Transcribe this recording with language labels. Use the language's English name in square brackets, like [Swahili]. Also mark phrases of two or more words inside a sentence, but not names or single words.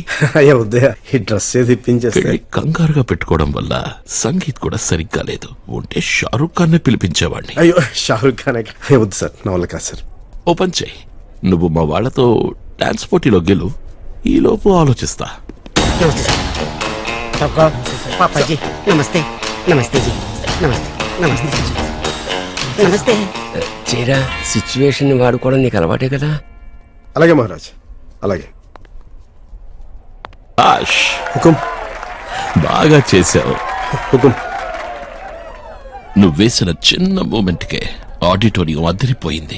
[Telugu] అయ్యా ఉదయ, ఈ డ్రెస్ ఏది ఇప్పించేస్తే పెళ్లి కంగారుగా పెట్టుకోవడం వల్ల సంగీత్ కూడా సరిగ్గా లేదు. ఉంటే షారూక్ ఖాన్ ని పిలిపించేవాడిని. అయ్యో, షారుఖ్ ఖాన్ వద్దు సార్, నా వల్ల కాదు సార్. ఓపెన్ చేయి. నువ్వు మా వాళ్ళతో డాన్స్ పోటీలో గెలు. ఈలోపు ఆలోచిస్తా. [Hindi] पापा जी नमस्ते. नमस्ते जी. नमस्ते नमस्ते नमस्ते. [Telugu] చేరా సిచ్యువేషన్ వాడుకోవడం నీకు అలవాటే కదా. అలాగే మహారాజ్, అలాగే. ఆష్, హుకుం బాగా చేశావు. హుకుం. నువ్వు వేసిన చిన్న మూమెంట్కే ఆడిటోరియం అదిరిపోయింది.